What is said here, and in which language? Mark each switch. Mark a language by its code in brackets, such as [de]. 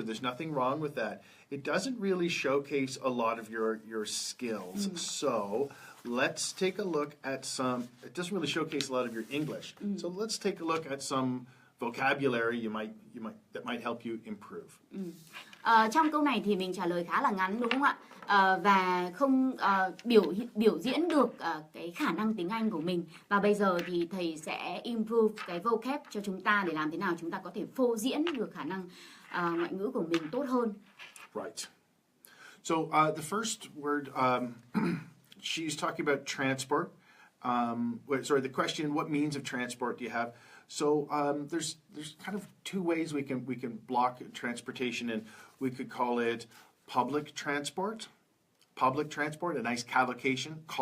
[en] There's nothing wrong with that. It doesn't really showcase a lot of your skills. So let's take a look at some, it doesn't really showcase a lot of your English. So let's take a look at some vocabulary that might help you improve. [vi] Trong câu này thì mình trả lời khá là ngắn, đúng không ạ? Và không biểu diễn được cái khả năng tiếng Anh của mình. Và bây giờ thì thầy sẽ improve cái vocab cho chúng ta để làm thế nào chúng ta có thể phô diễn được khả năng ngoại ngữ của mình tốt hơn. [en] Right. So the first word, she's talking about transport. The question, what means of transport do you have? So there's kind of 2 ways we can block transportation, and we could call it public transport, a nice collocation,